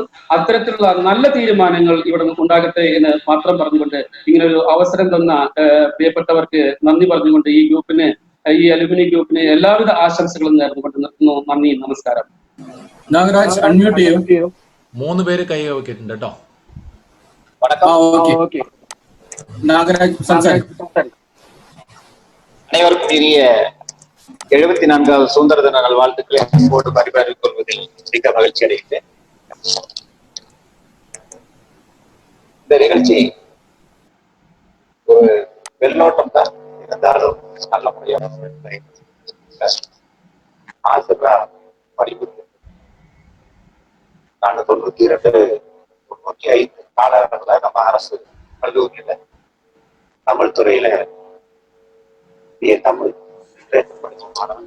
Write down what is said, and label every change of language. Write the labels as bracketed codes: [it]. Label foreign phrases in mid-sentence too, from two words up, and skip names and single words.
[ml] അത്തരത്തിലുള്ള നല്ല തീരുമാനങ്ങൾ ഇവിടെ ഉണ്ടാകട്ടെ എന്ന് മാത്രം പറഞ്ഞുകൊണ്ട് ഇങ്ങനെ ഒരു അവസരം തന്ന പ്രിയപ്പെട്ടവർക്ക് നന്ദി പറഞ്ഞുകൊണ്ട് ഈ ഗ്രൂപ്പിന്, ഈ അലുമിനി ഗ്രൂപ്പിന് എല്ലാവിധ ആശംസകളും നേർന്നുകൊണ്ട് നിർത്തുന്നു. നന്ദി, നമസ്കാരം. നാഗരാജ് അൺമ്യൂട്ട് ചെയ്യൂ. 3 പേര് കൈ വെക്കിട്ടുണ്ട് കേട്ടോ. നാഗരാജ് സംസാരിക്കും. [ta] அனைவருக்கும் இனிய 74வது சுதந்திர தின நல்வாழ்த்துக்களை போட்டு பரிமாறிக் கொள்வதில் மிக்க மகிழ்ச்சி அடைகிறேன். இந்த நிகழ்ச்சி ஒரு வெள்ளோட்டம் தான் இருந்தாலும் நல்ல முறையாக ஆசிரியரா படிப்பு நாங்க 92, 95 காலகட்டத்துல நம்ம அரசு கல்லூரியில தமிழ் துறையில தமிழ் படிச்ச மாணவன்.